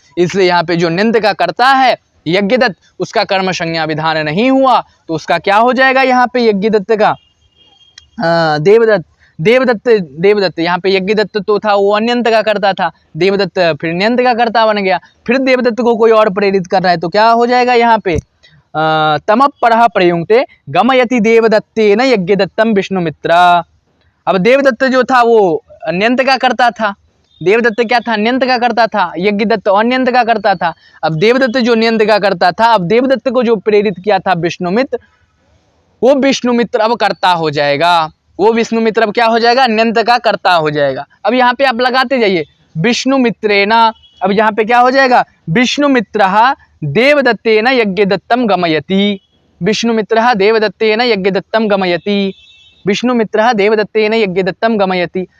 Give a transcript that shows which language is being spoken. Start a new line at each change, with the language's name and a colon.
Hindi: इसलिए यहाँ पे जो निंद का कर्ता है यज्ञदत्त, उसका कर्म संज्ञा विधान नहीं हुआ, तो उसका क्या हो जाएगा यहाँ पे यज्ञदत्त का? देवदत्त। देवदत्त यहाँ पे यज्ञदत्त तो था, वो अन्यंत का कर्ता था, देवदत्त फिर न्यंत का कर्ता बन गया। फिर देवदत्त को कोई और प्रेरित कर रहा है तो क्या हो जाएगा यहाँ पे?
Sanskrit: तमपरः प्रयुंक्ते गमयति देवदत्तेन यज्ञदत्तम विष्णुमित्र।
Hindi: अब देवदत्त जो था वो अन्यंत का कर्ता था, देवदत्त क्या था? न्यंत का कर्ता था, यज्ञदत्त अन्यंत का कर्ता था। अब देवदत्त जो न्यंत का कर्ता था, अब देवदत्त को जो प्रेरित किया था विष्णुमित्र, वो विष्णुमित्र अब कर्ता हो जाएगा। वो विष्णुमित्र अब क्या हो जाएगा? न्यंत का कर्ता हो जाएगा। अब यहाँ पे आप लगाते जाइए विष्णुमित्रेण, अब यहाँ पे क्या हो जाएगा?
Sanskrit: विष्णुमित्रः देवदत्तेन यज्ञदत्तम गमयति, विष्णुमित्रः देवदत्तेन यज्ञदत्तम गमयति, विष्णुमित्रः देवदत्तेन यज्ञदत्तम गमयति।